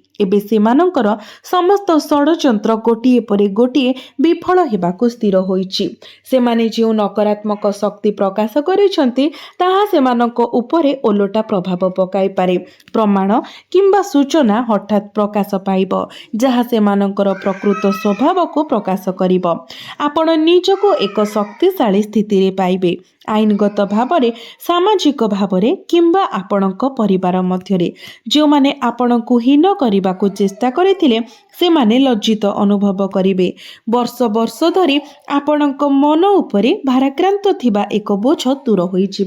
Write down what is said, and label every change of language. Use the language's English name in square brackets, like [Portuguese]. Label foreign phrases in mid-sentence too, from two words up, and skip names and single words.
[Odia] ଏବେ ସେମାନଙ୍କର ସମସ୍ତ ଷଡଯନ୍ତ୍ର ଗୋଟିଏ ପରେ ଗୋଟିଏ ବିଫଳ ହେବାକୁ ସ୍ଥିର ହୋଇଛି। ସେମାନେ ଯୋ ନକାରାତ୍ମକ ଶକ୍ତି ପ୍ରକାଶ କରିଛନ୍ତି ତାହା ସେମାନଙ୍କ ଉପରେ ଓଲଟା ପ୍ରଭାବ ପକାଇ ପାରେ। ପ୍ରମାଣ କିମ୍ବା ସୂଚନା ହଠାତ ପ୍ରକାଶ ପାଇବ ଯାହା ସେମାନଙ୍କର ପ୍ରକୃତ ସ୍ୱଭାବକୁ ପ୍ରକାଶ କରିବ। ଆପଣ ନିଜକୁ ଏକ ଶକ୍ତିଶାଳୀ ସ୍ଥିତିରେ ପାଇବେ, ଆଇନଗତ ଭାବରେ ସାମାଜିକ ଭାବରେ କିମ୍ବା ଆପଣଙ୍କ ପରିବାର ମଧ୍ୟରେ। ଯୋଉମାନେ ଆପଣଙ୍କୁ ହୀନ କରିବାକୁ ଚେଷ୍ଟା କରିଥିଲେ ସେମାନେ ଲଜ୍ଜିତ ଅନୁଭବ କରିବେ। ବର୍ଷ ବର୍ଷ ଧରି ଆପଣଙ୍କ ମନ ଉପରେ ଭାରାକ୍ରାନ୍ତ ଥିବା ଏକ ବୋଝ ଦୂର ହୋଇ ଯିବ।